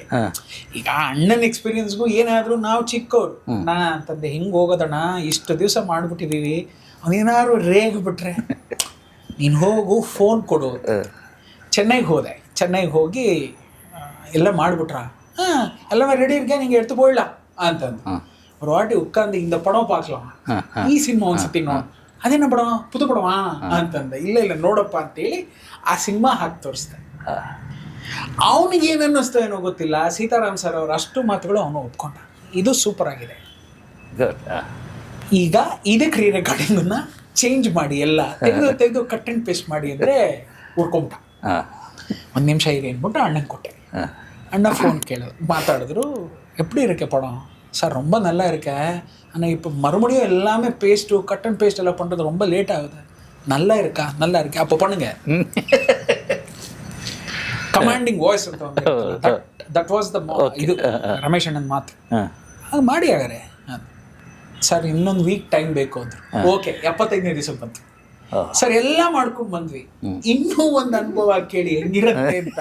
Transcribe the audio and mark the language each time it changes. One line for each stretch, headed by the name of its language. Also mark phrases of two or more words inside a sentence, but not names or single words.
Kannada: ಈಗ ಅಣ್ಣನ ಎಕ್ಸ್ಪೀರಿಯನ್ಸ್ಗೂ ಏನಾದ್ರು ನಾವು ಚಿಕ್ಕವ್ರು ನಾ ಅಂತಂದೆ, ಹಿಂಗ್ ಹೋಗೋದಣ್ಣ, ಇಷ್ಟು ದಿವಸ ಮಾಡ್ಬಿಟ್ಟಿದೀವಿ, ಅವನೇನಾದ್ರು ರೇಗ್ ಬಿಟ್ರೆ ನೀನು ಹೋಗು ಫೋನ್ ಕೊಡು. ಚೆನ್ನೈಗೆ ಹೋಗಿ ಎಲ್ಲ ಮಾಡಿಬಿಟ್ರಾ,
Tamil: எல்லாமே ரெடி இருக்கேன், நீங்கள் எடுத்து போயிடலாம்
Kannada: ಅಂತಂದು.
Tamil: ஒரு வாட்டி உட்காந்து இந்த படம் பார்க்கலாம்,
Kannada: ಈ ಸಿನಿಮಾ ಒಂದ್ಸತಿ ನೋಡು. ಅದೇನ
Tamil: படம், புது படமா
Kannada: ಅಂತಂದ. ಇಲ್ಲ ನೋಡಪ್ಪ ಅಂತೇಳಿ ಆ ಸಿನಿಮಾ ಹಾಕಿ ತೋರಿಸ್ದೆ. ಅವನಿಗೆ ಏನು ಅನ್ನಿಸ್ತೋ ಏನೋ ಗೊತ್ತಿಲ್ಲ, ಸೀತಾರಾಮ್ ಸರ್ ಅವ್ರ ಅಷ್ಟು ಮಾತುಗಳು ಅವನು ಒಪ್ಕೊಂಡ. ಇದು ಸೂಪರ್ ಆಗಿದೆ. ಈಗ ಇದಕ್ಕೆ
English: re recording
Kannada: ಚೇಂಜ್ ಮಾಡಿ ಎಲ್ಲ ತೆಗೆದು
English: cut and paste
Kannada: ಮಾಡಿ ಅಂದರೆ ಉಡ್ಕೊಂಬಿಟ್ಟ. 1 ನಿಮಿಷ ಇದೆ ಅಂದ್ಬಿಟ್ಟು ಅಣ್ಣಂಗೆ ಕೊಟ್ಟೆ. ಅಣ್ಣ ಫೋನ್ ಮಾತಾಡಿದ್ರು,
Tamil: எப்படி இருக்க படம் சார், ரொம்ப நல்லா இருக்க, ஆனால் இப்போ மறுபடியும் எல்லாமே பேஸ்ட்டு
English: cut and paste
Tamil: எல்லாம் பண்ணுறது ரொம்ப லேட் ஆகுது, நல்லா இருக்கா அப்போ பண்ணுங்க.
English: commanding voice
Kannada: ಅಂತ
English: that was the
Kannada: ಇದು ರಮೇಶ್ ಅಣ್ಣನ ಮಾತು. ಅದು ಮಾಡಿ ಹಾಗಾರೆ ಸರ್ ಇನ್ನೊಂದು
English: week time
Kannada: ಬೇಕು ಅಂದ್ರು. ಓಕೆ 75ನೇ ದಿವಸಕ್ಕೆ ಬಂತು ಸರ್, ಎಲ್ಲ ಮಾಡ್ಕೊಂಡು ಬಂದ್ವಿ. ಇನ್ನೂ ಒಂದು ಅನುಭವ ಕೇಳಿ ಹೆಂಗಿರುತ್ತೆ ಅಂತ.